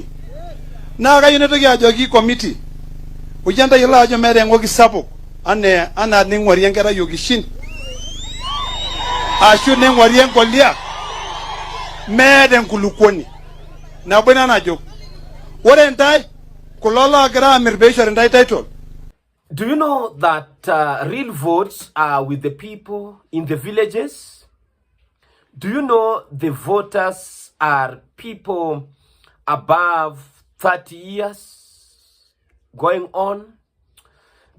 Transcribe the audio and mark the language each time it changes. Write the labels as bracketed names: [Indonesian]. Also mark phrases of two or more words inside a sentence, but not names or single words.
[Masai] Na kayieu naitoki ajoki committee ujanda yiolo ajo meeta eng'oki sapuk anaa ning'wari enkerai yokishin ashu ning'wari enkolia meeta enkulukuoni nabo ina najo ore ntae kulo loogira amir peishori ntae title. [English] Do you know that real votes are with the people in the villages? Do you know the voters are people above 30 years going on?